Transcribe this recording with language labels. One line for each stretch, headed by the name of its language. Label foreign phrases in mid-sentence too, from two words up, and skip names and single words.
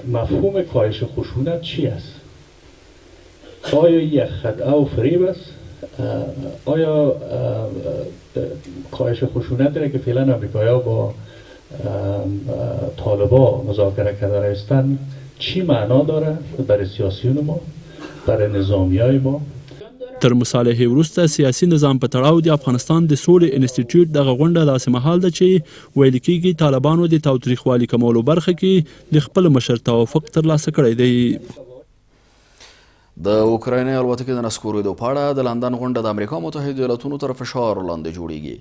Persian: مفهوم کاهش خشونت چی است؟ آیا یک خدعه و فریب است؟ آیا کاهش خشونت را که فعلا امریکایی‌ها با طالبا مذاکره کرده هستند چی معنا داره برای سیاسیون ما، برای نظامیای ما؟
Pashto: تر مصالحې وروسته سیاسي نظام په تړاو د افغانستان د سولې انسټیټیوټ دغه غونډه داسې مهال ده چې ویل کېږي طالبانو د تاوتریخوالي کمولو برخه کې د خپل مشر توافق ترلاسه کړی دی. د اوکرایني الوتکې د نسکورېدو په اړه د لندن غونډه د امریکا متحده ایالاتونو تر فشار لاندې جوړیږي.